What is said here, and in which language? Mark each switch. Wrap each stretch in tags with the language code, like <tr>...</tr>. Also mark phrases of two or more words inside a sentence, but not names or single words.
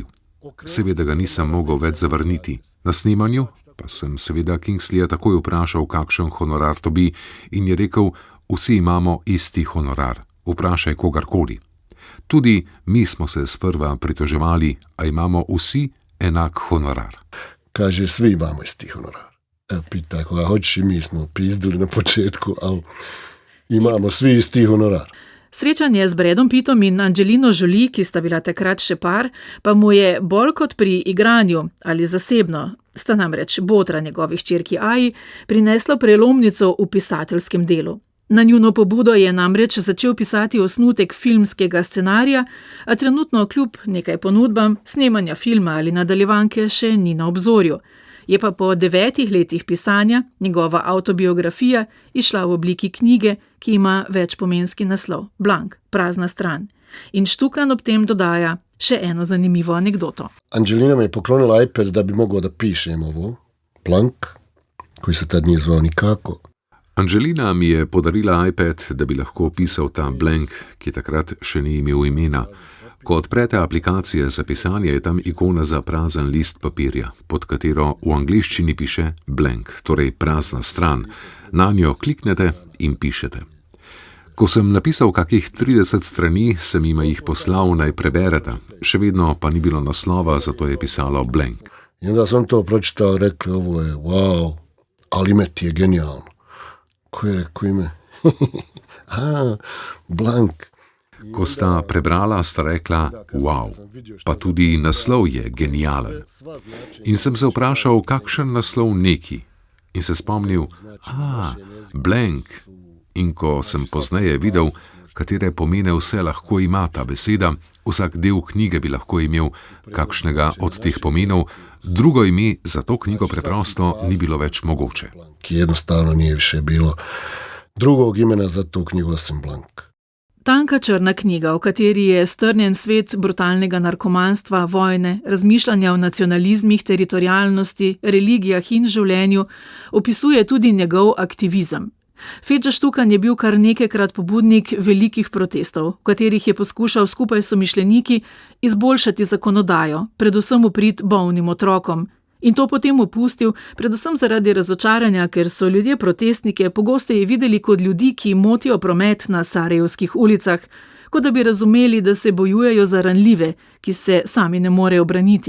<sl>Seveda ga nisem mogel več zavrniti. Na snemanju pa sem seveda Kingsleyja takoj vprašal, kakšen honorar dobi, in je rekel, vsi imamo isti honorar, vprašaj kogarkoli. Tudi mi smo se sprva pritoževali, a imamo vsi enak honorar.</sl> <bs>Kaže, svi imamo isti honorar. Pita, koga hoćeš, i mi smo pizdili na početku, ali imamo svi isti honorar.</bs> <sl>Srečanje z Bradom Pittom in Angelino Jolie, ki sta bila takrat še par, pa mu je bolj kot pri igranju ali zasebno, sta namreč botra njegovih hčerki Aji, prineslo prelomnico v pisateljskem delu. Na njuno pobudo je namreč začel pisati osnutek filmskega scenarija, a trenutno kljub nekaj ponudbam snemanja filma ali nadaljevanke še ni na obzorju. Je pa po 9 letih pisanja njegova avtobiografija izšla v obliki knjige, ki ima večpomenski naslov Blank, prazna stran. In Štukan ob tem dodaja še eno zanimivo anegdoto.</sl> <bs>Angelina mi je poklonila iPad, da bi mogel da pišem ovo, Blank, koji se tad nije zvao nikako.</bs> <sl>Angelina mi je podarila iPad, da bi lahko pisal ta Blank, ki takrat še ni imel imena. Ko odprete aplikacije za pisanje, je tam ikona za prazen list papirja, pod katero v angleščini piše blank, torej prazna stran. Na njo kliknete in pišete. Ko sem napisal kakih 30 strani, sem jima jih poslal, naj prebereta. Še vedno pa ni bilo naslova, zato je pisalo blank.</sl> <bs>I onda sam to pročitao, rekli, ovo je wow, ali ime ti je genijalno. Ko je rekao ime? Blank.</bs> <sl>Ko sta prebrala, sta rekla, wow, pa tudi naslov je genijalen. In sem se vprašal, kakšen naslov neki. In se spomnil, blank. In ko sem pozneje videl, katere pomene vse lahko ima ta beseda, vsak del knjige bi lahko imel kakšnega od teh pomenov, drugo ime za to knjigo preprosto ni bilo več mogoče.</sl> <bs>Ki jednostavno nije više bilo drugog imena za to knjigo osim Blank.</bs> <sl>Tanka črna knjiga, v kateri je strnjen svet brutalnega narkomanstva, vojne, razmišljanja o nacionalizmih, teritorialnosti, religijah in življenju, opisuje tudi njegov aktivizem. Feđa Štukan je bil kar nekajkrat pobudnik velikih protestov, v katerih je poskušal skupaj s somišljeniki izboljšati zakonodajo, predvsem v prid bolnim otrokom, in to potem opustil, predvsem zaradi razočaranja, ker so ljudje protestnike pogosteje videli kot ljudi, ki motijo promet na sarajevskih ulicah, kot da bi razumeli, da se bojujejo za ranljive, ki se sami ne morejo braniti.</sl>